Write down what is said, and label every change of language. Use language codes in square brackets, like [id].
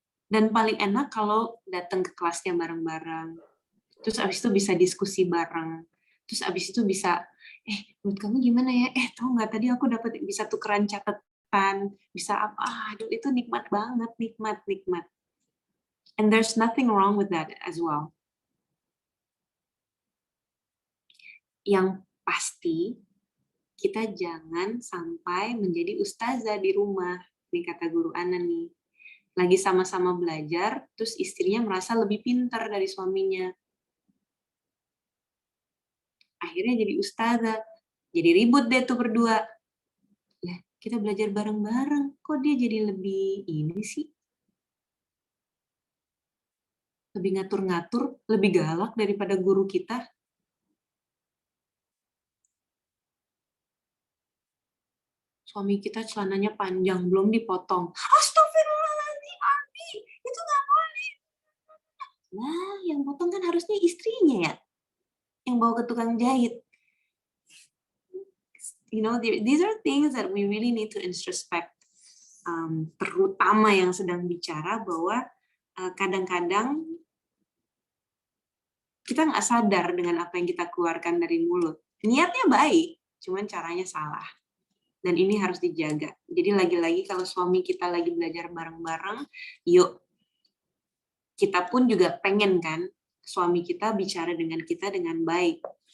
[id] Dan paling enak kalau datang ke kelasnya bareng-bareng. Terus abis itu bisa diskusi bareng. Terus abis itu bisa, menurut kamu gimana ya? Tahu nggak tadi aku dapat bisa tukeran catatan, bisa apa? Aduh, itu nikmat banget, nikmat. [en] And there's nothing wrong with that as well. [id] Yang pasti kita jangan sampai menjadi ustazah di rumah. Ini kata guru Ana nih. Lagi sama-sama belajar, terus istrinya merasa lebih pintar dari suaminya. Akhirnya jadi ustazah. Jadi ribut deh tuh berdua. Ya, kita belajar bareng-bareng. Kok dia jadi lebih ini sih? Lebih ngatur-ngatur, lebih galak daripada guru kita. Suami kita celananya panjang, belum dipotong. Astagfirullahaladzim, Abi. Itu nggak boleh. Nah, yang potong kan harusnya istrinya ya. Yang bawa ke tukang jahit. [en] You know, these are things that we really need to introspect. [id] Terutama yang sedang bicara bahwa kadang-kadang kita nggak sadar dengan apa yang kita keluarkan dari mulut. Niatnya baik, cuman caranya salah. Dan ini harus dijaga. Jadi lagi-lagi kalau suami kita lagi belajar bareng-bareng, yuk kita pun juga pengen kan suami kita bicara dengan kita dengan baik.